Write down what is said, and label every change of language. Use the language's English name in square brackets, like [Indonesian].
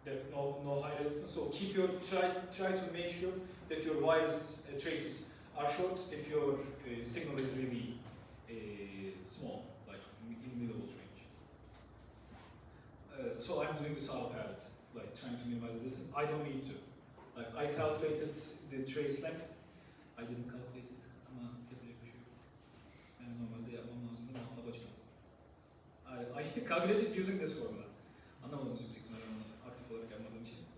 [English] No high resistance. So keep your try to make sure that your wires traces are short if your signal is really small, like in millivolt range. So I'm doing this out of habit, like trying to minimize the distance. I don't need to. Like I calculated the trace length. I didn't calculate it. [Turkish] Ama yapacak bir şey yok. Yani normalde yapmam lazım ama ona başladım. [English] I calculated using this formula. [Turkish] Anlamadınız yüksek ihtimalle onu aktif olarak yapmadığım için.